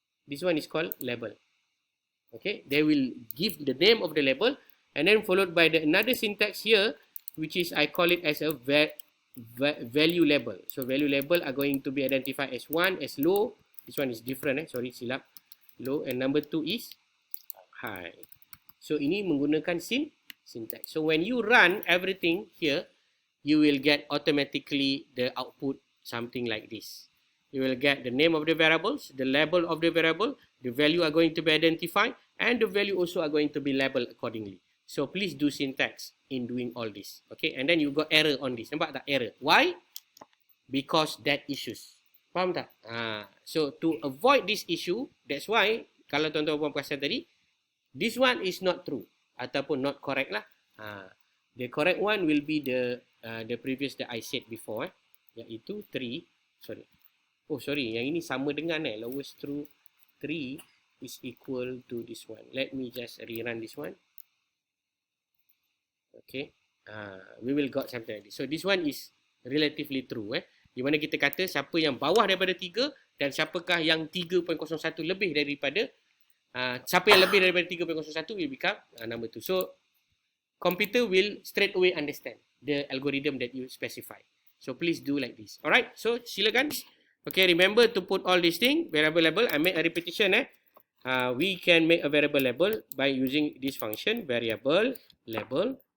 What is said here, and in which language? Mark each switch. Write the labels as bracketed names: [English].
[English] This one is called label. Okay, they will give the name of the label, and then followed by another syntax here, which is I call it as a value label. So value label are going to be identified as 1 as low. This one is different. Sorry, [Malay] silap. [English] Low, and number 2 is high. [Malay] So ini menggunakan syntax. [English] So when you run everything here, you will get automatically the output something like this. You will get the name of the variables, the label of the variable, the value are going to be identified, and the value also are going to be labeled accordingly. So please do syntax in doing all this. Okay, and then you got error on this. [Malay] Nampak tak error? [English] Why? Because that issues. [Malay] Faham tak? [English] So to avoid this issue, that's why [Malay] kalau tuan-tuan perasan tadi, [English] this one is not true [Malay] ataupun [English] not correct lah. The correct one will be the previous that I said before, [Malay] iaitu [English] 3. Sorry. Oh sorry, [Malay] yang ini sama dengan [English] lowest true 3 is equal to this one. Let me just rerun this one. Okay. We will got something like this. So this one is relatively true. [Malay] Di mana kita kata siapa yang bawah daripada 3 dan siapakah yang 3.01 lebih daripada siapa yang lebih daripada 3.01 [English] will become number 2. So computer will straight away understand the algorithm that you specify. So please do like this. Alright, so [Malay] silakan. [English] Okay, remember to put all these things, variable label. I make a repetition. We can make a variable label by using this function, variable label.